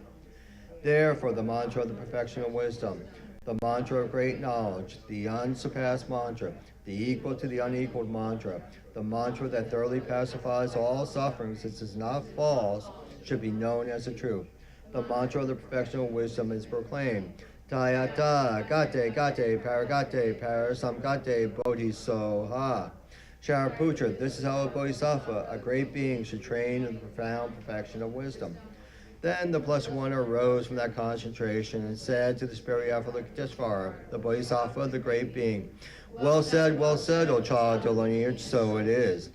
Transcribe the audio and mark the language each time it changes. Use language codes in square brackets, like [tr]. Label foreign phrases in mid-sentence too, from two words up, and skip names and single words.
[en] Therefore, the mantra of the perfection of wisdom, the mantra of great knowledge, the unsurpassed mantra, the equal to the unequaled mantra, the mantra that thoroughly pacifies all suffering since it is not false, should be known as the truth. The mantra of the perfection of wisdom is proclaimed. Tayata, gate, gate, paragate, parasamgate, bodhisoha. Shariputra, this is how a bodhisattva, a great being, should train in the profound perfection of wisdom. Then the Blessed One arose from that concentration and said to the spirit Avalokiteshvara, the bodhisattva, the great being, well said, O child of lineage, so it is.